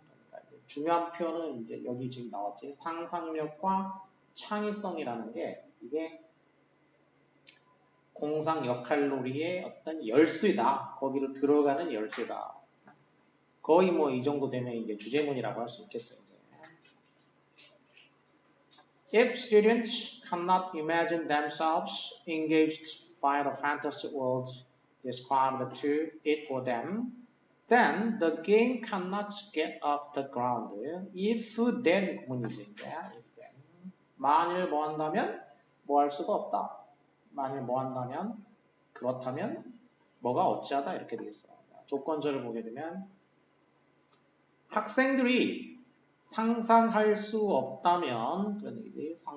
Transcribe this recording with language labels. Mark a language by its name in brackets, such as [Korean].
[Korean] 그러니까 중요한 표현은 이제 여기 지금 나왔지. 상상력과 창의성이라는 게 이게 공상 역할놀이의 어떤 열쇠다. 거기로 들어가는 열쇠다. 거의 뭐 이 정도 되면 이제 주제문이라고 할 수 있겠어요. 이제. [English] If students cannot imagine themselves engaged by the fantasy world described to it for them, then the game cannot get off the ground. If then [Korean] 구문이지 이제. [English] If then. [Korean] 만일 뭐 한다면 뭐 할 수가 없다. 만일 뭐 한다면 그렇다면 뭐가 어찌하다 이렇게 되겠어. 조건절을 보게 되면 학생들이 상상할 수 없다면 그런 얘기지.